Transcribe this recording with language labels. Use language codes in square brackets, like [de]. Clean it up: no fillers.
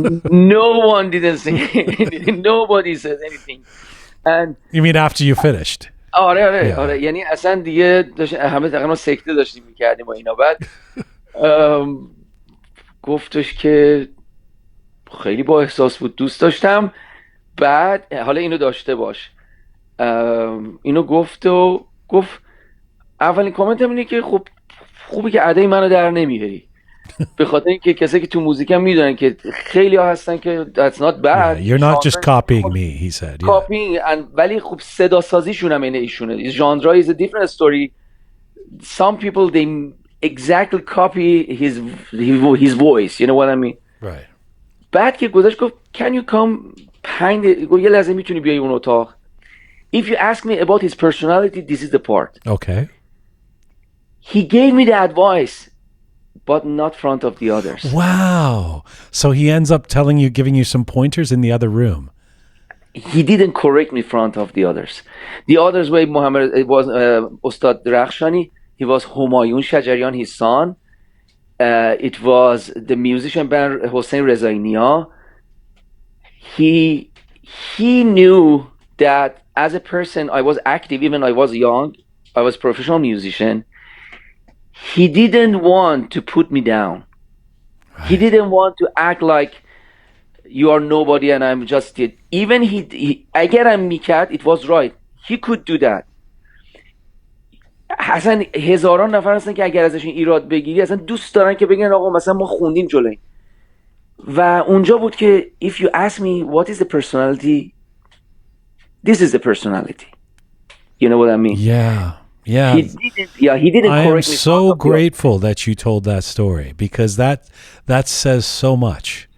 [en] No one didn't say anything. Nobody said anything. And you mean after you finished? [fa] آره یعنی اصلا دیگه همه تقریبا سکته داشتیم میکردیم و اینا. بعد گفتش که خیلی با احساس بود، دوست داشتم. بعد حالا اینو داشته باش، اینو گفت اولین کامنت هم اینه که خب خوبه که ادای منو در نمیاری. به خاطر اینکه کسایی که تو موزیک هم میدونن که خیلی ها هستن که [en] that's not bad. Yeah, you're not just copying me, he said. [fa] Copying, ولی خب صدا سازیشون هم اینه ایشونه. [en] Genre is a different story. Some people they exactly copy his voice. You know what I mean? Right. [fa] بعد که گذاشت گفت [en] can you come [fa] گفت یه لحظه میتونی بیای اون اتاق. [en] If you ask me about his personality, this is the part. Okay. He gave me the advice. but not front of the others. Wow. So he ends up giving you some pointers in the other room. He didn't correct me in front of the others. The others were Muhammad, it was Ustad Rakhshani, he was Humayun Shajarian, his son. It was the musician band Hossein Rezainia. He knew that as a person, I was active, even I was young, I was a professional musician. He didn't want to put me down. Right. He didn't want to act like you are nobody and I'm just it. Even he [fa] اگرم میکرد, [en] it was right. He could do that. [fa] اصلا هزاران نفر هستن که اگر ازشون ایراد بگیری اصلا دوست دارن که بگن آقا مثلا ما خوندیم جلوی. و اونجا بود که [en] if you ask me what is the personality, this is the personality. You know what I mean? Yeah. Yeah. He didn't I correct am me. so grateful that you told that story, because that says so much.